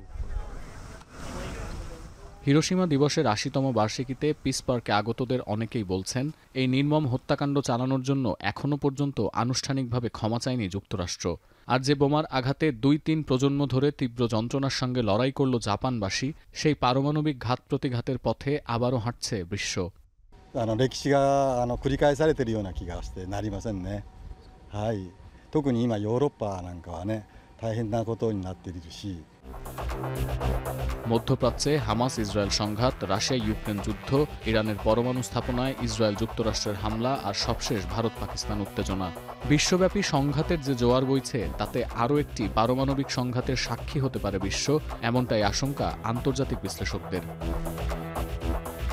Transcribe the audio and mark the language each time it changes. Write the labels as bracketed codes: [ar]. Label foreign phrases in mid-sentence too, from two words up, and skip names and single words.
[bn] হিরোশিমা দিবসের 80তম বার্ষিকীতে পিস পার্কে আগতদের অনেকেই বলছেন, এই নির্মম হত্যাকাণ্ড চালানোর জন্য এখনও পর্যন্ত আনুষ্ঠানিকভাবে ক্ষমা চায়নি যুক্তরাষ্ট্র। আর যে বোমার আঘাতে 2-3 প্রজন্ম ধরে তীব্র যন্ত্রণার সঙ্গে লড়াই করল জাপানবাসী, সেই পারমাণবিক ঘাত প্রতিঘাতের পথে আবারও হাঁটছে বিশ্ব। [ja] 歴史が繰り返されているような気がしてなりませんね。はい。特に今ヨーロッパなんかはね大変なことになっているし。 [bn] মধ্যপ্রাচ্যে হামাস ইসরায়েল সংঘাত, রাশিয়া ইউক্রেন যুদ্ধ, ইরানের পরমাণু স্থাপনায় ইসরায়েল যুক্তরাষ্ট্রের হামলা আর সবশেষ ভারত পাকিস্তান উত্তেজনা। বিশ্বব্যাপী সংঘাতের যে জোয়ার বইছে, তাতে আরও একটি পারমাণবিক সংঘাতের সাক্ষী হতে পারে বিশ্ব, এমনটাই আশঙ্কা আন্তর্জাতিক বিশ্লেষকদের।